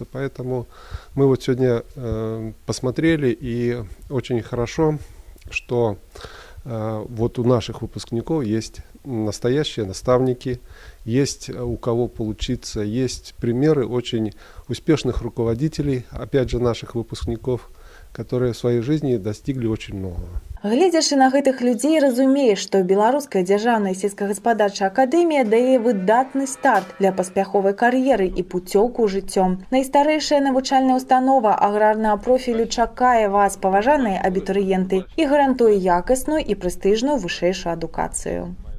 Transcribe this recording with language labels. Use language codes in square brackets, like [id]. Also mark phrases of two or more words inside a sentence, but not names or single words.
[ru] Поэтому мы вот сегодня посмотрели и очень хорошо что вот у наших выпускников есть настоящие наставники, есть у кого поучиться, есть примеры очень успешных руководителей, опять же, наших выпускников, которые в своей жизни достигли очень многого. [be] Гледзячы на гэтых людзей, разумееш, што Беларуская дзяржаўная сельскагаспадарчая акадэмія дае выдатны старт для паспяховай кар'еры і пуцёўку жыццём. Найстарэйшая навучальная установа аграрнага профілю чакае вас, паважаныя абітурыенты, і гарантуе якасную і прэстыжную вышэйшую адукацыю.